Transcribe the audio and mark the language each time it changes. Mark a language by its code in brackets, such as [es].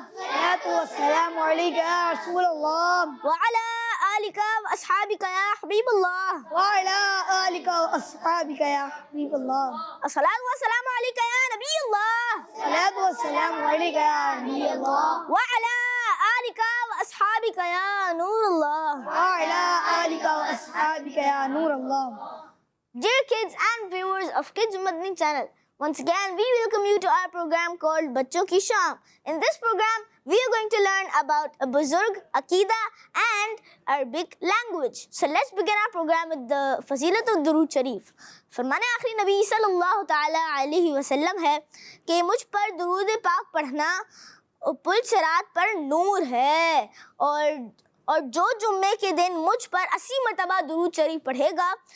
[ar] الصلاة والسلام عليك يا رسول الله وعلی آلک واصحابک یا حبیب اللہ، وعلى آلك وأصحابك يا حبيب الله الصلاة والسلام علیکہ یا نبی اللہ، الصلاة والسلام عليك يا نبي الله وعلی آلک واصحابک یا نور اللہ۔ وعلى آلك وأصحابك يا نور الله. [en] Dear kids and viewers of Kids Madani channel, once again we welcome you to our program called Bachon Ki Shaam. In this program, we are going to learn about a Buzurg, Aqidah and Arabic language. So let's begin our program with the Fazilat al-Durood Sharif. [ur] فرمان آخری نبی صلی اللہ تعالی علیہ وسلم ہے کہ مجھ پر درود پاک پڑھنا پل صراط پر نور ہے، اور جو جمعے کے دن مجھ پر 80 مرتبہ درود شریف پڑھے گا،